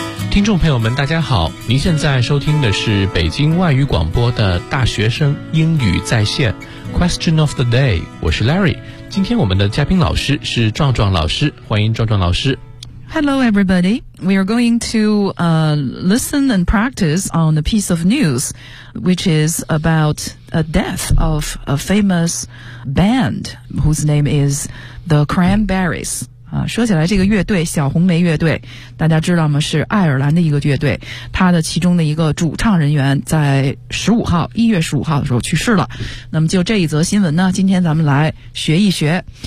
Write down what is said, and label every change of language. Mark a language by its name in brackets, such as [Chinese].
[Chinese] 听众朋友们大家好，您现在收听的是北京外语广播的大学生英语在线 Question of the day， 我是 Larry。今天我们的嘉宾老师是壮壮老师，欢迎壮壮老师。 [English] Hello everybody, we are going to listen and practice on a piece of news which is about a death of a famous band whose name is the Cranberries。 [Chinese] 说起来这个乐队小红梅乐队大家知道吗，是爱尔兰的一个乐队，他的其中的一个主唱人员在1月15号的时候去世了。那么就这一则新闻呢，今天咱们来学一学。